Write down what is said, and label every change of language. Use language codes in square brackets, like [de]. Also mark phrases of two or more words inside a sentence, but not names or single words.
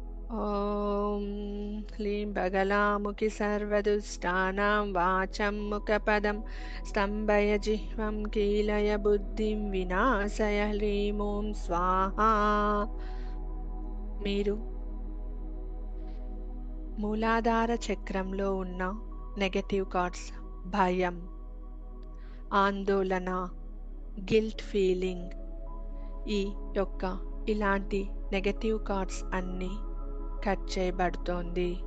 [sa] ॐ ह्लीं बगलामुखि सर्वदुष्टानां वाचं मुखपदं स्तम्भय जिह्वं कीलय बुद्धिं विनाशय ह्लीं ॐ स्वाहा. [te] మీరు మూలాధార చక్రంలో ఉన్న [en] negative thoughts, [te] భయం, ఆందోళన, [en] guilt feeling, [te] ఈ యొక్క ఇలాంటి [en] negative thoughts [te] అన్నీ కట్ చేయబడుతోంది.